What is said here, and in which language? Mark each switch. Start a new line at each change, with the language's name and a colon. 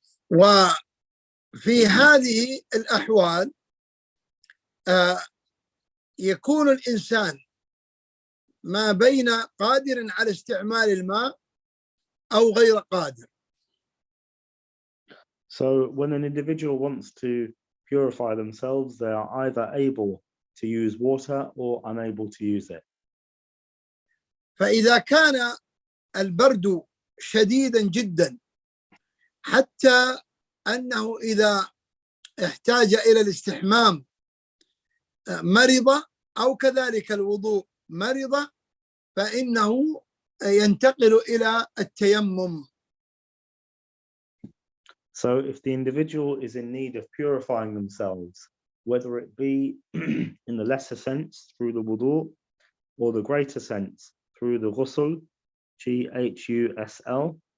Arabic: وفي هذه الأحوال يكون الإنسان ما بين قادر على استعمال الماء أو غير قادر.
English: So when an individual wants to purify themselves, they are either able to use water or unable to use it.
Arabic: فإذا كان البرد شديدا جدا حتى أنه إذا احتاج إلى الاستحمام مرض أو كذلك الوضوء مرض فإنه ينتقل إلى التيمم.
English: So if the individual is in need of purifying themselves, whether it be in the lesser sense through the wudu or the greater sense through the ghusl, Ghusl,